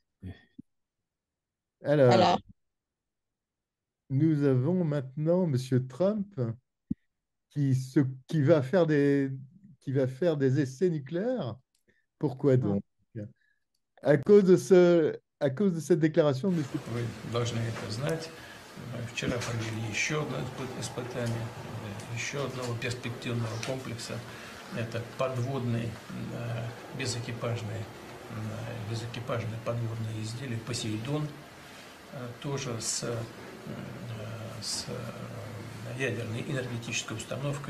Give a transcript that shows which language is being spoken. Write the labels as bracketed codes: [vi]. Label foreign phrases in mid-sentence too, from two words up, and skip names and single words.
[fr] Alors, nous avons maintenant M. Trump qui va faire des essais nucléaires. Pourquoi donc? À cause de cette déclaration de M. [ru] Вы должны это знать. Вчера провели еще одно испытание, еще одного перспективного комплекса. Это подводные безэкипажные подводные изделия «Посейдон», тоже с ядерной энергетической установкой.